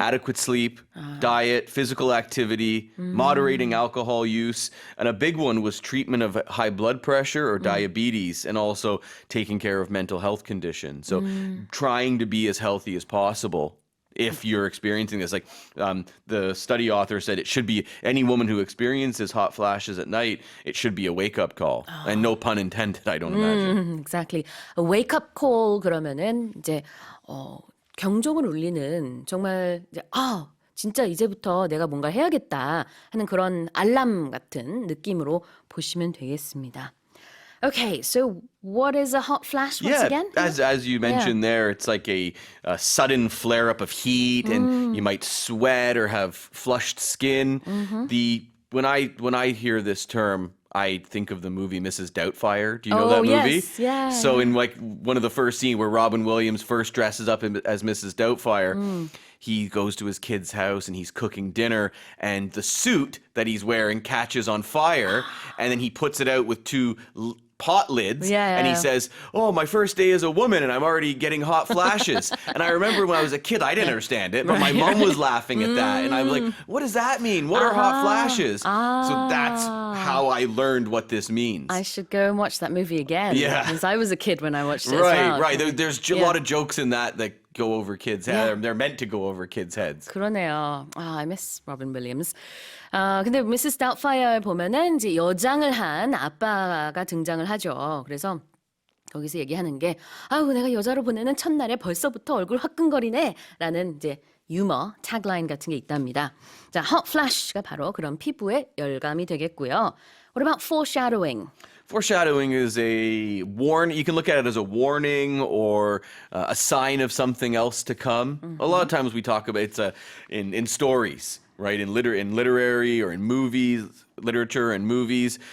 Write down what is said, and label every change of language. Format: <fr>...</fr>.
<en>Adequate sleep, diet, physical activity, moderating alcohol use, and a big one was treatment of high blood pressure or diabetes, and also taking care of mental health conditions. So trying to be as healthy as possible. If you're experiencing this, like the study author said, it should be any woman who experiences hot flashes at night, it should be a wake-up call. And no pun intended, I don't imagine. Exactly.</en> <ko>A wake-up call 그러면은 이제 경종을 울리는 정말 이제 진짜 이제부터 내가 뭔가 해야겠다 하는 그런 알람 같은 느낌으로 보시면 되겠습니다.</ko> <en>Okay, so what is a hot flash once again? As you mentioned there, it's like a sudden flare-up of heat, and you might sweat or have flushed skin. When I hear this term, I think of the movie Mrs. Doubtfire. Do you know that movie? Yes, yeah. So in like one of the first scenes where Robin Williams first dresses up as Mrs. Doubtfire, he goes to his kid's house and he's cooking dinner, and the suit that he's wearing catches on fire, and then he puts it out with two pot lids, and he says, my first day as a woman and I'm already getting hot flashes. And I remember when I was a kid, I didn't understand it, but my mom was laughing at that, and I was like, what does that mean? What are hot flashes? So that's how I learned what this means. I should go and watch that movie again. Yeah. Because I was a kid when I watched it as well. Right. There's a lot of jokes in that go over kids' heads. They're meant to go over kids' heads.</en> <ko>그러네요.</ko> <en>I miss Robin Williams.</en> <ko>근데</ko> <en>Mrs.</en> <ko>Doubtfire 보면은 이제 여장을 한 아빠가 등장을 하죠. 그래서 거기서 얘기하는 게 내가 여자로 보내는 첫날에 벌써부터 얼굴 화끈거리네 라는 이제 유머, 태그라인 같은 게 있답니다. 자, hot flash가 바로 그런 피부의 열감이 되겠고요.</ko> <en>What about foreshadowing? Foreshadowing is a you can look at it as a warning or a sign of something else to come. A lot of times we talk about it's in stories, right? In literary or in movies, literature and movies.</en>